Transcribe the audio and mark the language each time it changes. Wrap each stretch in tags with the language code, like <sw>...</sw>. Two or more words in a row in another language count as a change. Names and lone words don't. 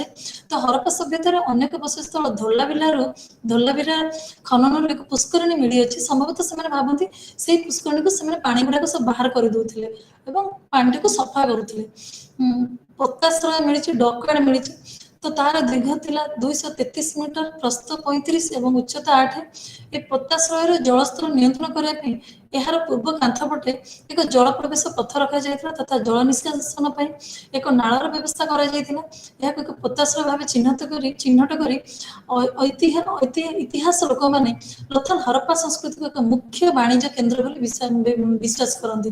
<or>ତ ହରପ୍ପା ସଭ୍ୟତାର ଅନେକ ବସତିସ୍ଥଳ ଧୋଲାବିରା ଖନନରୁ ଏକ ପୁଷ୍କରିଣୀ ମିଳିଅଛି। ସମ୍ଭବତଃ ସେମାନେ ଭାବନ୍ତି ସେଇ ପୁଷ୍କରିଣୀକୁ ସେମାନେ ପାଣି ଗୁଡାକ ସବୁ ବାହାର କରିଦଉଥିଲେ ଏବଂ ପାଣିଟିକୁ ସଫା କରୁଥିଲେ। ପୋତାଶ୍ରୟ ମିଳିଛି, ଡକୟାର୍ଡ ମିଳିଛି। ତ ତାର ଦୀର୍ଘ ଥିଲା 233 ମିଟର, ପ୍ରସ୍ଥ 35 ଏବଂ ଉଚ୍ଚତା 8। ଏ ପୋତାଶ୍ରୟର ଜଳସ୍ତର ନିୟନ୍ତ୍ରଣ କରନେ ପାଇଁ ଏହାର ପୂର୍ବ କାନ୍ଥ ପଟେ ଏକ ଜଳ ପ୍ରବେଶ ପଥ ରଖାଯାଇଥିଲା ତଥା ଜଳ ନିଷ୍କାସନ ପାଇଁ ଏକ ନାଳର ବ୍ୟବସ୍ଥା କରାଯାଇଥିଲା। ଏହାକୁ ଏକ ପୋତାଶ୍ରୟ ଭାବେ ଚିହ୍ନଟ କରି ଇତିହାସ ଲୋକମାନେ ପ୍ରଥମ ହରପ୍ପା ସଂସ୍କୃତିକୁ ଏକ ମୁଖ୍ୟ ବାଣିଜ୍ୟ କେନ୍ଦ୍ର ବୋଲି ବିଶ୍ୱାସ କରନ୍ତି।</or>